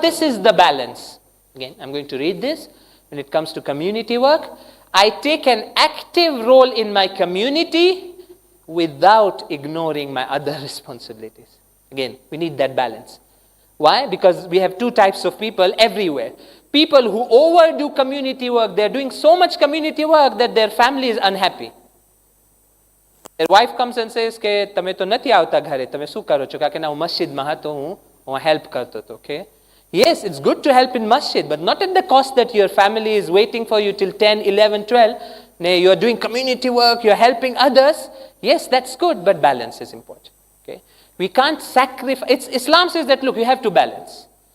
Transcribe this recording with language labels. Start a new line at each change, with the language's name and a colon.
English: This is the balance. Again, I'm going to read this. When it comes to community work, I take an active role in my community without ignoring my other responsibilities. Again, we need that balance. Why? Because we have two types of people everywhere. People who overdo community work, they're doing so much community work that their family is unhappy. Their wife comes and says
Gujarati: કે તમે તો નથી આવતા ઘરે, તમે શું કરો છો? કારણ કે ના હું મસ્જિદમાં હતો, હું help કરતો હતો.
English: Okay? Yes, it's good to help in masjid, but not at the cost that your family is waiting for you till 10, 11, 12. You are doing community work, you are helping others. Yes, that's good, but balance is important. Okay? We can't sacrifice. Islam says that, look, you have to balance.